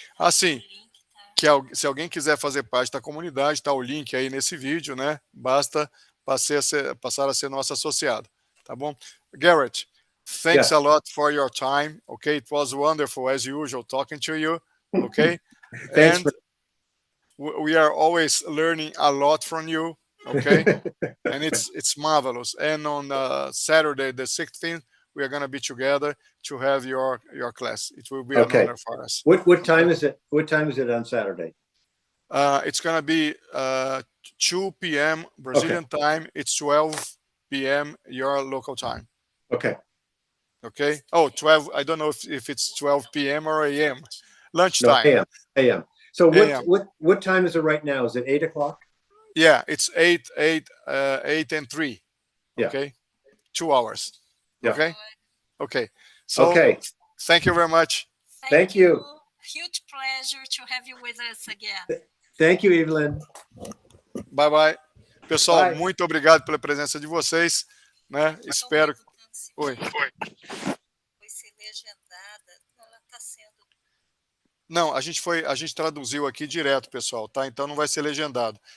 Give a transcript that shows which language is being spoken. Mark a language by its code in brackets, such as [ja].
[pt] Sim. Se alguém quiser fazer parte da comunidade, tá o link aí nesse vídeo, né? Basta passar a ser nosso associado, tá bom? [en] Garrett, thanks a lot for your time. Okay, it was wonderful as usual talking to you. Okay, Thanks. We are always learning a lot from you. Okay, and it's marvelous. And on Saturday the 16th, we are going to be together to have your class. It will be an honor for us. What time is it? What time is it on Saturday? It's going to be 2 p.m. Brazilian time. It's 12 p.m. your local time. Okay. Oh, 12. I don't know if it's 12 p.m. or a.m. Lunchtime. No, a.m. So what time is it right now? Is it 8 o'clock? Yeah, it's 8 and 3. Okay, 2 hours. Yeah. Okay. So thank you very much. Thank you. Huge pleasure to have you with us again. Thank you, Evelyn. Bye bye. [pt] Pessoal, muito obrigado pela presença de vocês, né? Espero. Oi. Foi ser legendada, ela está sendo. Não, a gente traduziu aqui direto, pessoal, tá? Então não vai ser legendado.